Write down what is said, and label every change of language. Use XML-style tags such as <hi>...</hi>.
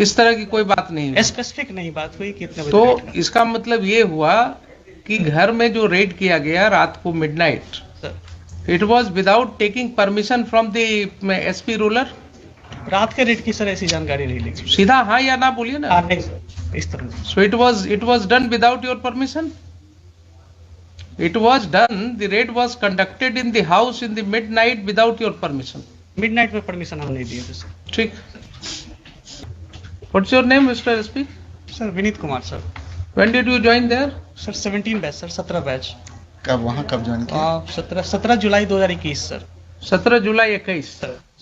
<hi>इस तरह की कोई बात नहीं हुई। स्पेसिफिक नहीं बात हुई कि इतने बजे तो रेड इसका मतलब ये हुआ कि घर में जो रेड किया गया रात को midnight,</hi> <en>It was without taking permission from the SP ruler?</en> <hi>रात के रेड की सर ऐसी जानकारी नहीं ली। सीधा हाँ या ना बोलिए ना। नहीं सर, इस तरह नहीं।</hi> <en>So it was done without your permission? It was done, the raid was conducted in the house in the midnight without your permission?</en> <hi>Midnight में परमिशन हम नहीं दिए थे सर। ठीक।</hi> <en>What's your name, Mr. SP?</en> <hi>Sir Vineet Kumar sir.</hi> <en>When did you join there?</en> <hi>Sir 17 batch sir, 17 batch. कब वहाँ कब join किया? 17 जुलाई 2021 सर। 17 जुलाई 21। सर</hi>